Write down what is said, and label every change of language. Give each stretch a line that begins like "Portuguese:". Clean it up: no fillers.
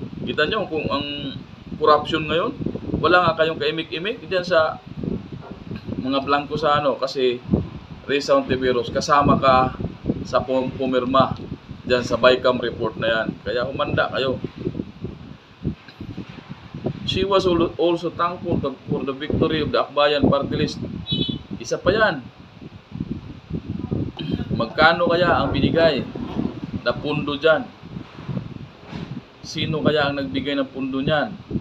Filipino: Kita nyo kung ang corruption ngayon, wala nga kayong kaimik-imik diyan sa mga blanco sa kasi Risa Ontiveros, kasama ka sa pumirma diyan sa BICAM report na yan. Kaya humanda kayo.
English: She was also thankful for the victory of the Akbayan Party List.
Filipino: Isa pa yan. Magkano kaya ang binigay na pundo dyan? Sino kaya ang nagbigay ng pundo niyan?